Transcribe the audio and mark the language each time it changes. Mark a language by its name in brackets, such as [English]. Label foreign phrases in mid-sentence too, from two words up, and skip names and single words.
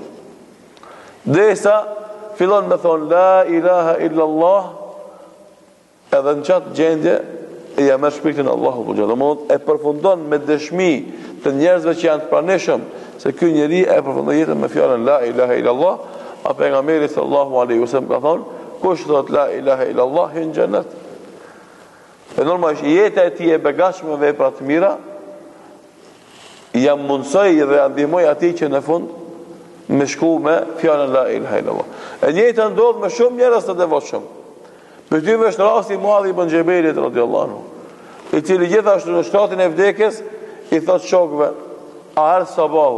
[Albanian] Derisa fillon me thonë [Arabic] لا إله إلا الله, [Albanian] edhe në qatë gjendje e ja merr shpirtin Allahu [Arabic] ذو الجلال, [Albanian] e përfundon me dëshmi të njerëzve që janë të pranishëm se ky njeri e përfundon jetën me fjalën [Arabic] لا إله إلا الله. [Albanian] A pejgamberi [Arabic] صلى الله عليه وسلم [Albanian] ka thonë, kush thot [Arabic] لا إله إلا الله [Albanian] hyn xhenet. E normalisht jeta e tij e begatshme me vepra të mira jam mundsoj dhe ndihmoj atij që në fund me shku me fjalën [Arabic] لا إله إلا الله. [Albanian] E njëjta ndodh me shumë njerëz të devotshëm. Për ty është rasti i Muadh ibn Jabelit [Arabic] رضي الله عنه, [Albanian] i cili gjithashtu në shtatin e vdekjes i thot shokëve, a erdh sabahu?